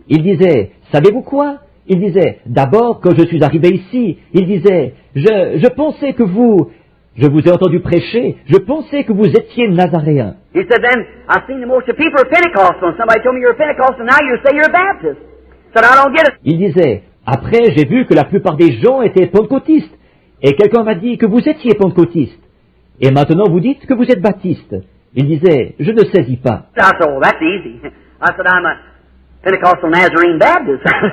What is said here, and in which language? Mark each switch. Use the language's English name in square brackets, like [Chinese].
[French] Il disait, savez-vous quoi? Il disait, d'abord, quand je suis arrivé ici, il disait, je pensais que je vous ai entendu prêcher, je pensais que vous étiez Nazaréen. [English] He said, then I seen the most of people are Pentecostal, and somebody told me you're a Pentecostal, and now you say you're a Baptist. Said I don't get it. [French] Il disait, après, j'ai vu que la plupart des gens étaient pentecôtistes, et quelqu'un m'a dit que vous étiez pentecôtiste. Et maintenant, vous dites que vous êtes baptiste. Il disait, je ne saisis pas. [English] I said, oh, that's easy. I said, I'm a Pentecostal Nazarene Baptist.